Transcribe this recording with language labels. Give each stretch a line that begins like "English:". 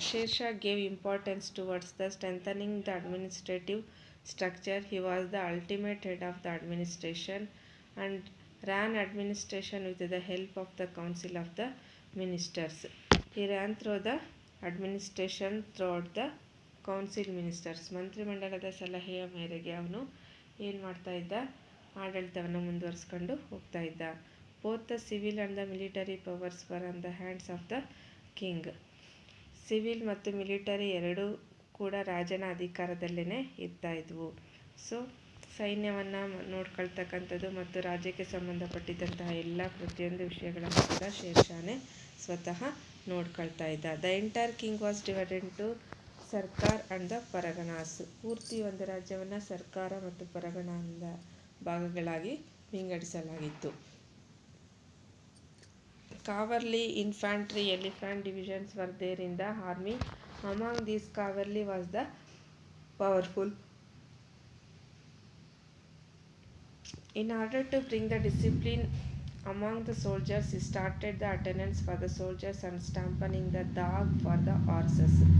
English: Sher Shah gave importance towards the strengthening the administrative structure. He was the ultimate head of the administration and ran administration with the help of the council of the ministers. He ran through the administration throughout the council ministers.
Kannada: ಮಂತ್ರಿಮಂಡಲದ ಸಲಹೆಯ ಮೇರೆಗೆ ಅವನು ಏನು ಮಾಡ್ತಾ ಇದ್ದ, ಆಡಳಿತವನ್ನು ಮುಂದುವರಿಸ್ಕೊಂಡು ಹೋಗ್ತಾ ಇದ್ದ.
English: Both the civil and the military powers were on the hands of the king.
Kannada: Civil ಮತ್ತು ಮಿಲಿಟರಿ ಎರಡೂ ಕೂಡ ರಾಜನ ಅಧಿಕಾರದಲ್ಲೇ ಇರ್ತಾ ಇದ್ವು. ಸೊ ಸೈನ್ಯವನ್ನು ನೋಡ್ಕೊಳ್ತಕ್ಕಂಥದ್ದು ಮತ್ತು ರಾಜ್ಯಕ್ಕೆ ಸಂಬಂಧಪಟ್ಟಿದ್ದಂತಹ ಎಲ್ಲ ಪ್ರತಿಯೊಂದು ವಿಷಯಗಳನ್ನು ಕೂಡ ಶೇರ್ ಶಾನೇ ಸ್ವತಃ ನೋಡ್ಕೊಳ್ತಾ ಇದ್ದ.
English: The entire king was divided to sarkar and the parganas.
Kannada: ಪೂರ್ತಿ ಒಂದು ರಾಜ್ಯವನ್ನು ಸರ್ಕಾರ ಮತ್ತು ಪರಗಣದ ಭಾಗಗಳಾಗಿ ವಿಂಗಡಿಸಲಾಗಿತ್ತು.
English: Cavalry, infantry, elephant divisions were there in the army. Among these, cavalry was the powerful. In order to bring the discipline among the soldiers, he started the attendance for the soldiers and stamping the dog for the horses.